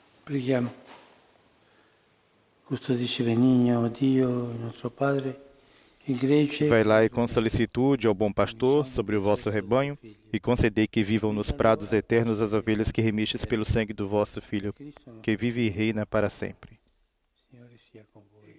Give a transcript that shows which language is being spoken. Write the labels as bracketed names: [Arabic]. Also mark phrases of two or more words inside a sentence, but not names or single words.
[Italian] Preghiamo. Custodisci benigno, Dio, nostro Padre, [Portuguese] igreja. Vai lá e com solicitude ao bom pastor sobre o vosso rebanho e concedei que vivam nos prados eternos as ovelhas que remistes pelo sangue do vosso Filho, que vive e reina para sempre. [Italian] Signore sia con voi.